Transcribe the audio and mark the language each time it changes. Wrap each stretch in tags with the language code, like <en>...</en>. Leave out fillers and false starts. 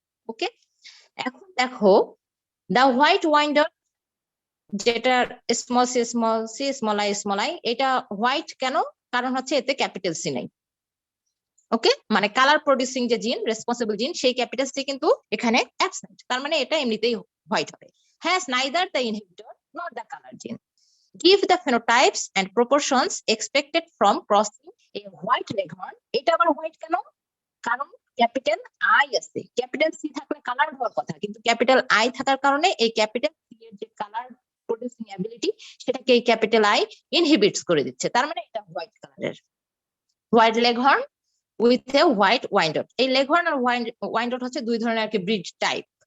<bn>ওকে, এখন দেখো দা white winder, যেটা স্মল সি স্মল আই, এটা হোয়াইট কেন? কারণ হচ্ছে এতে ক্যাপিটাল সি নাই। ওকে, মানে কালার প্রডিউসিং যে জিন, রেসপন্সিবল জিন, সেই ক্যাপিটাল সি কিন্তু এখানে অ্যাবসেন্ট, তার মানে এটা এমনিতেই হোয়াইট হবে।</bn> <en>Has neither the inhibitor not the colour gene, give the phenotypes and proportions expected from crossing a white leghorn.</en> <bn>এটা আবার হোয়াইট কেন? কারণ ক্যাপিটাল আই আছে, ক্যাপিটাল সি থাকলে কালার হওয়ার কথা, কিন্তু ক্যাপিটাল আই থাকার কারণে এই ক্যাপিটাল সি এর যে কালার প্রডিউসিং অ্যাবিলিটি সেটাকে এই ক্যাপিটাল আই ইনহিবিটস করে দিচ্ছে, তার মানে এটা হোয়াইট কালারের।</bn> <en>white leghorn with a white wyandotte,</en> <bn>এই লেঘর্ন আর ওয়াইন্ডট হচ্ছে দুই ধরনের আর কি ব্রিড টাইপ।</bn>